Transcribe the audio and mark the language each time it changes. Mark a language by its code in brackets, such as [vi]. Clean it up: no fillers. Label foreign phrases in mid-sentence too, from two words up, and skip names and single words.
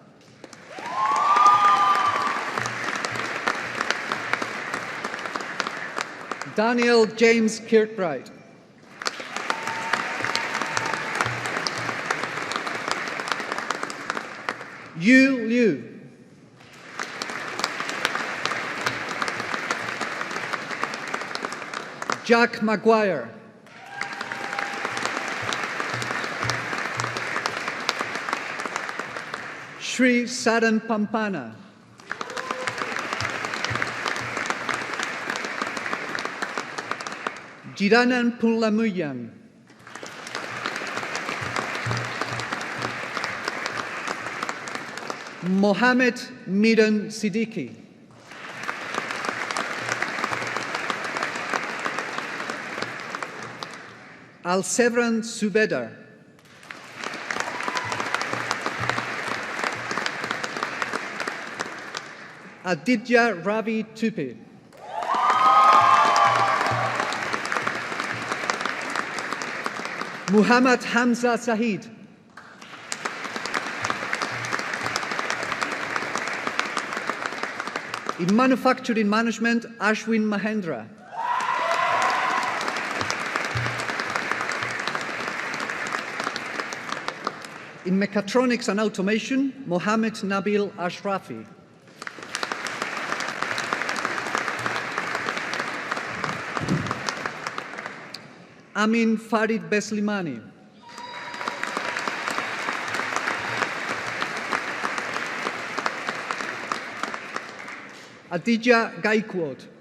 [en] Daniel James Kirkbright. Yu Liu. Jack Maguire. Sri Sadan Pampana. Jiranan Punlamuyan. Mohammed Miran Siddiqui. Al-Sevran Subedar. Aditya Ravi Tupi. Muhammad Hamza Sahid. In Manufacturing Management, Ashwin Mahendra. In Mechatronics and Automation, Mohammed Nabil Ashrafi. Amin Farid Beslimani. Aditya Gaikwad.